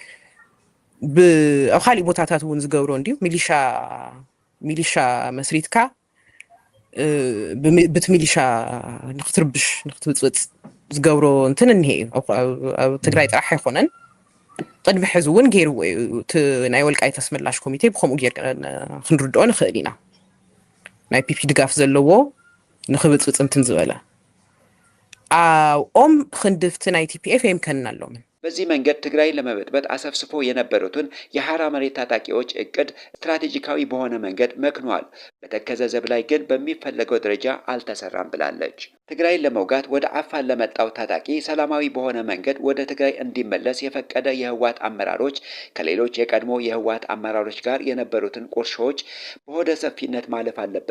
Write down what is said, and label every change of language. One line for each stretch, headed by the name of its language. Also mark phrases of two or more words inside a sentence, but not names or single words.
Tigrinya: ኣብ ካሊእ ቦታታት እውን ዝገብሮ እንዲሁ ሚሊሻ መስሪትካ ብቲ ሚሊሻ ንክትርብሽ ንክትብፅብፅ ዝገብሮ እንትን እንሄ ኣብ ትግራይ ጥራሕ ኣይኮነን ቅድሚ ሕዚ እውን ገይርዎ እዩ። እቲ ናይ ወልቃይት ኣስመላሽ ኮሚቴ ብከምኡ ጌርና ክንርድኦ ንኽእል ኢና። ናይ ፒፒ ድጋፍ ዘለዎ ንክብፅብፅ እንትን ዝበለ ኣብኦም ክንድፍቲ ናይ ቲፒኤፍ የምከንና ኣሎምን።
Amharic: በዚህ መንገድ ትግራይ ለመበጥበጥ አሰፍስፎ የነበሩትን የሐራ መሬት ታጣቂዎች እቅድ ስትራቴጂካዊ በሆነ መንገድ መክኗል። በተከዘ ዘብ ላይ ግን በሚፈለገው ደረጃ አልተሰራም ብላለች። ትግራይን ለመውጋት ወደ አፋር ለመጣው ታጣቂ ሰላማዊ በሆነ መንገድ ወደ ትግራይ እንዲመለስ የፈቀደ የህወሓት አመራሮች ከሌሎች የቀድሞ የህወሓት አመራሮች ጋር የነበሩትን ቁርሾች በሆደ ሰፊነት ማለፍ አለበት